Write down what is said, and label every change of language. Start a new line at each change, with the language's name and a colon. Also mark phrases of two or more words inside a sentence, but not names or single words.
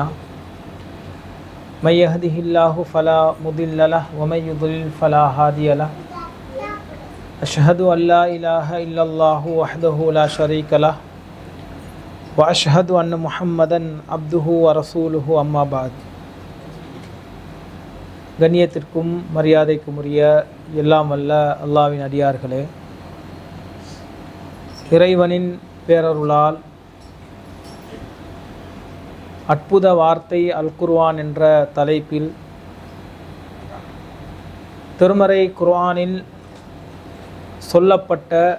Arabic: من يهده الله فلا مضل له ومن يضلل فلا هادي له. أشهد أن لا إله إلا الله وحده لا شريك له وأشهد أن محمدا عبده ورسوله أما بعد.
Tamil: கண்ணியத்திற்கும் மரியாதைக்கும் உரிய எல்லாம் வல்ல அல்லாஹ்வின் அடியார்களே, இறைவனின் பேரருளால் அற்புத வார்த்தை அல் குர்ஆன் என்ற தலைப்பில் திருமறை குர்ஆனில் சொல்லப்பட்ட